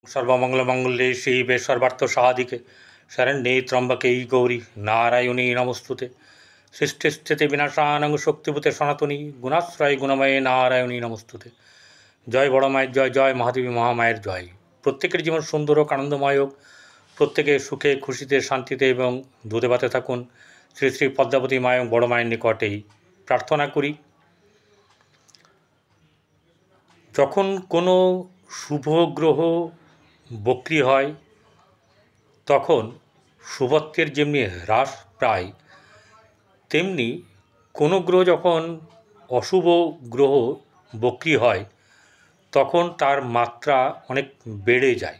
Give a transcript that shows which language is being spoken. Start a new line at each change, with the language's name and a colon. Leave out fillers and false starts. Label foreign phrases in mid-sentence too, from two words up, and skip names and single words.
Sanskrit: सर्वमंगलमांगल्ये शिवे सर्वार्थसाधिके शरण्ये त्र्यंबके गौरी नारायणी नमोस्तुते। सृष्टिस्थिति विनाशानां शक्तिभूते सनातनी गुणाश्रय गुणमये नारायणी नमोस्तुते।
Bangla: জয় বড় মায়ের জয়, জয় মহাদেবী মহামায়ের জয়। প্রত্যেকের জীবন সুন্দর হোক, আনন্দময় হোক, প্রত্যেকে সুখে খুশিতে শান্তিতে এবং দুধে ভাতে থাকুন। শ্রী শ্রী পদ্মাবতী মা এবং বড় মায়ের নিকটেই প্রার্থনা করি। যখন কোনো শুভ গ্রহ বক্রী হয় তখন শুভত্বের যেমনি হ্রাস প্রায়, তেমনি কোনো গ্রহ যখন অশুভ গ্রহ বক্রী হয় তখন তার মাত্রা অনেক বেড়ে যায়।